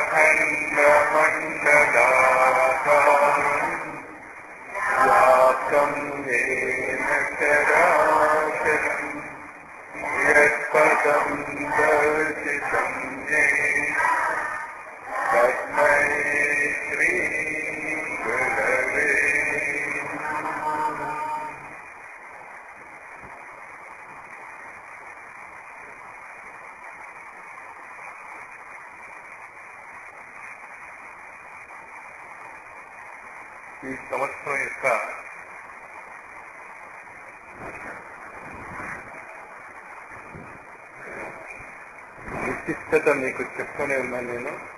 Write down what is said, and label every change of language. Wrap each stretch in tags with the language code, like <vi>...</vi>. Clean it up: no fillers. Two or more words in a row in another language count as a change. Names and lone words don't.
<sa>अखण्डमण्डलाकारम् व्याप्तं येन चराचरम् यत्पदं दर्शितं येन तस्मै श्री गुरवे नमः।</sa> <te>ఈ సంవత్సరం యొక్క విశిష్టత మీకు చెప్తూనే ఉన్నాను నేను.</te>